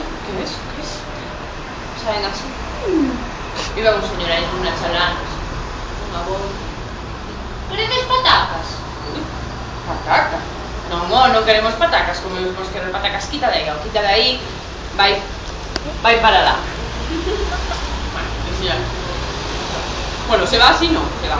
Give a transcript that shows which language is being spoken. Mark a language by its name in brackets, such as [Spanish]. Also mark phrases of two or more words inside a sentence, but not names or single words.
[Spanish] ¿Qué es? ¿Qué es? Saben así. Y va un señor ahí con unas chalanas, [Galician] unha voz. Queredes patacas? Uy, patacas? Non, non queremos patacas, como vos querer patacas, quita de aí, vai para lá. [Spanish] Bueno, el señor. Bueno, se va así, no, se va.